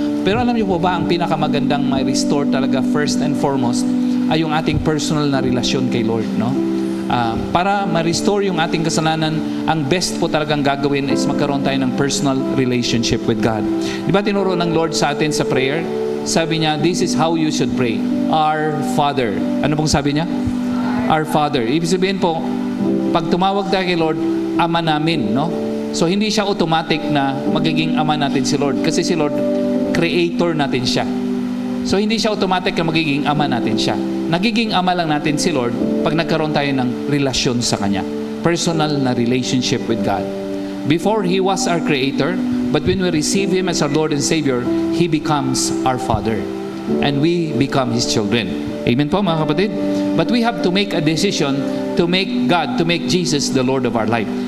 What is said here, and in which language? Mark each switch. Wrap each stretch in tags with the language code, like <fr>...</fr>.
<tl>Pero alam niyo po ba, ang pinakamagandang ma-restore talaga first and foremost ay yung ating personal na relasyon kay Lord, no? Para ma-restore yung ating kasalanan, ang best po talagang gagawin is magkaroon tayo ng personal relationship with God. Di ba tinuro ng Lord sa atin sa prayer? Sabi niya,</tl> <en>this is how you should pray. Our Father.</en> <tl>Ano pong sabi niya? Our Father. Ibig sabihin po, pag tumawag tayo kay Lord, Ama namin, no? So hindi siya automatic na magiging Ama natin si Lord. Kasi si Lord, Creator natin siya. So hindi siya automatic na magiging Ama natin siya. Nagiging Ama lang natin si Lord pag nagkaroon tayo ng relasyon sa Kanya. Personal na</tl> <en>relationship with God. Before He was our Creator, but when we receive Him as our Lord and Savior, He becomes our Father. And we become His children.</en> <tl>Amen po mga kapatid?</tl> <en>But we have to make a decision to make God, to make Jesus the Lord of our life.</en>